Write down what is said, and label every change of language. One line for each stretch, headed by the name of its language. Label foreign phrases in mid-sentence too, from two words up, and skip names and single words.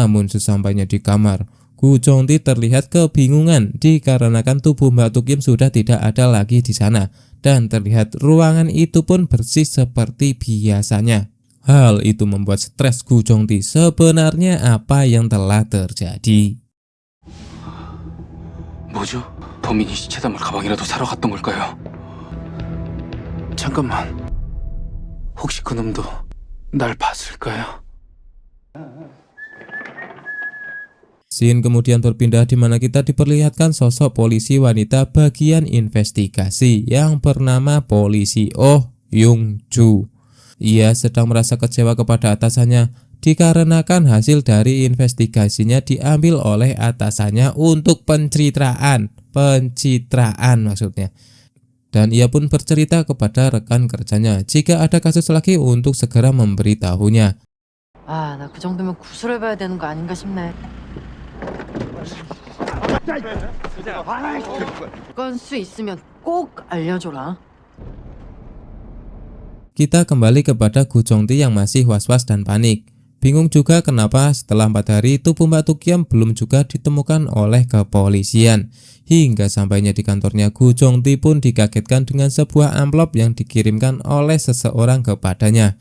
Indonesian: Namun sesampainya di kamar, Gu Chongti terlihat kebingungan dikarenakan tubuh Mbak Tukiem sudah tidak ada lagi di sana dan terlihat ruangan itu pun bersih seperti biasanya. Hal itu membuat stres Gu Chongti. Sebenarnya apa yang telah terjadi?
Korean: 뭐죠? 범인이 시체 담을 가방이라도 사러 갔던 걸까요? 잠깐만. 혹시 그놈도 날 봤을까요?
Indonesian: Scene kemudian berpindah di mana kita diperlihatkan sosok polisi wanita bagian investigasi yang bernama polisi Oh Yung Ju. Ia sedang merasa kecewa kepada atasannya dikarenakan hasil dari investigasinya diambil oleh atasannya untuk pencitraan maksudnya. Dan ia pun bercerita kepada rekan kerjanya jika ada kasus lagi untuk segera memberitahunya.
Korean: 아, 나 그 정도면 구술해봐야 되는 거 아닌가 싶네. 건수 있으면 꼭 알려줘라.
Indonesian: Kita kembali kepada Gu Chongti yang masih was-was dan panik. Bingung juga kenapa setelah 4 hari tubuh Mbak Tukiem belum juga ditemukan oleh kepolisian. Hingga sampainya di kantornya, Gu Chongti pun dikagetkan dengan sebuah amplop yang dikirimkan oleh seseorang kepadanya.